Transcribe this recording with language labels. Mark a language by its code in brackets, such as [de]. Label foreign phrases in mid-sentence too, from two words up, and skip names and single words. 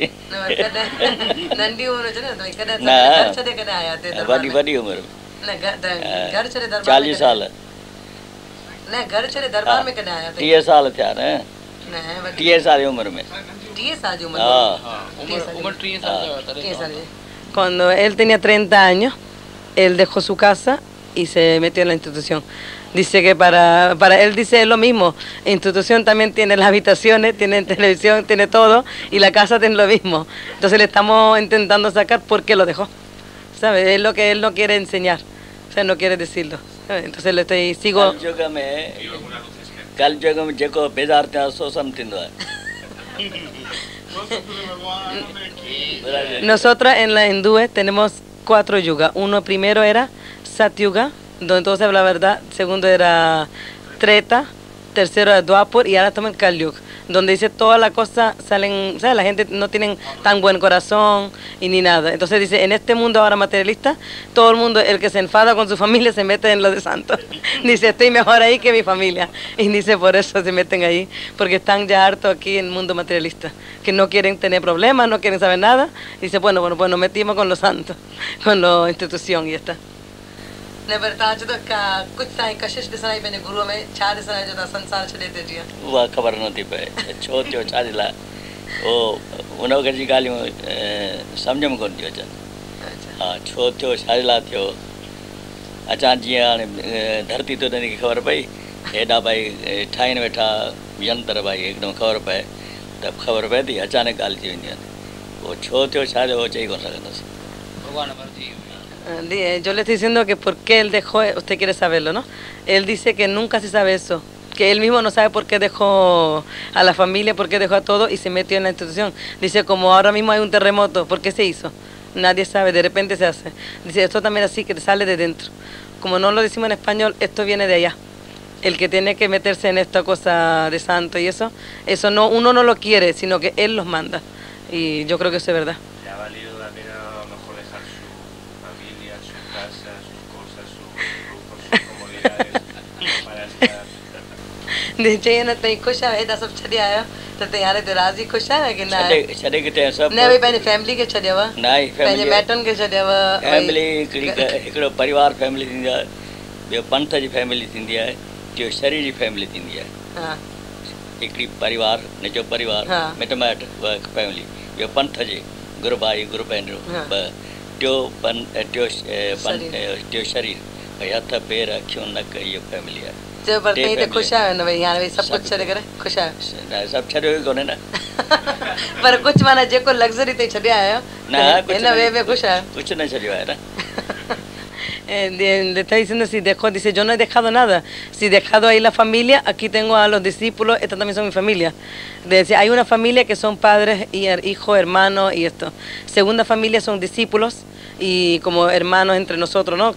[sd] नंढी उमिरि न वॾी वॾी उमिरि 40 साल न घर छॾे दरबार में कॾहिं आया 30 साल थिया न 30 साल जी उमिरि में 30 साल जी उमिरि में [es] Cuando él tenía 30 años, él dejó su casa y se metió en la institución. Dice que para él dice lo mismo, institución también tiene las habitaciones, tiene televisión, tiene todo, y la casa tiene lo mismo. Entonces le estamos intentando sacar por qué lo dejó, ¿sabes? Es lo que él no quiere enseñar, o sea, no quiere decirlo, ¿sabes? Entonces le sigo... [sd] कल युग में जेको बेज़ार थिया सो सम थींदो आहे [es] Nosotros en la hindúes tenemos 4 yugas. Uno primero era Satyuga, donde todo se habla la verdad. Segundo era Treta. Tercero era Dwapar y ahora estamos en Kali Yuga, donde dice todas las cosas salen, ¿sabes? La gente no tiene tan buen corazón y ni nada. Entonces dice, en este mundo ahora materialista, todo el mundo, el que se enfada con su familia se mete en lo de santos. Dice, estoy mejor ahí que mi familia. Y dice, por eso se meten ahí, porque están ya hartos aquí en el mundo materialista, que no quieren tener problemas, no quieren saber nada. Dice, bueno, pues nos metimos con los santos, con la institución y ya está. [sd] उहा ख़बर नथी पए छो थियो छा जे लाइ उन वक़्त जी ॻाल्हियूं सम्झ में कोन थियूं अचनि हा छो थियो छा जे लाइ थियो अचां जीअं हाणे धरती ते उनखे ख़बर पई हेॾा भई ठाहिनि वेठा यंत्र भई हिकदमि ख़बर पए त ख़बर पए थी अचानक ॻाल्हि थी वेंदियूं आहिनि उहो छो थियो छा जो उहो चई कोन सघंदुसि भॻवान मर्ज़ी [es] Yo le estoy diciendo que por qué él dejó, usted quiere saberlo, ¿no? Él dice que nunca se sabe eso, que él mismo no sabe por qué dejó a la familia, por qué dejó a todo y se metió en la institución. Dice, como ahora mismo hay un terremoto, ¿por qué se hizo? Nadie sabe, de repente se hace. Dice, esto también así, que te sale de dentro. Como no lo decimos en español, esto viene de allá. El que tiene que meterse en esta cosa de santo y eso no, uno no lo quiere, sino que él los manda. Y yo creo que eso es verdad. ¿Le ha valido la pena a lo mejor dejar su familia, su casa, sus cosas, sus lujos, sus comodidades para estar? De hecho, yo no estoy [sd] खुशा है सब छड़े आयो तो ते यार ते राजी खुशा है कि ना छॾे किथे सभु न भई पंहिंजी फैमिली खे छॾियव न आहे पंहिंजे माइटनि खे छॾियव फैमिली हिकिड़ो परिवार फैमिली थींदी आहे ॿियो पंथ जी फैमिली थींदी आहे टियों शरीर जी फैमिली थींदी आहे हिकिड़ी परिवार निजो परिवार मिट माइट फैमिली ॿियो पंथ जी गुरु भाई गुरु भेनरूं टियों शरीर भई हथ पेर अखियूं नक इहो फैमिली आहे पर तई त ख़ुशि आहियो न भई हाणे सभु कुझु छॾे करे ख़ुशि आहियो सभु छॾियो ई कोन्हे न पर कुझु माना जेको लग्ज़री ते छॾे आहियो न हिन वे में ख़ुशि आहियो कुझु न छॾियो आहे न [es] Le está diciendo si dejó, dice yo no he dejado nada, si he dejado ahí la familia, aquí tengo a los discípulos, estas también son mi familia. Dice, hay una familia que son padres y hijos, hermanos y esto. Segunda familia son discípulos y como hermanos entre nosotros, ¿no?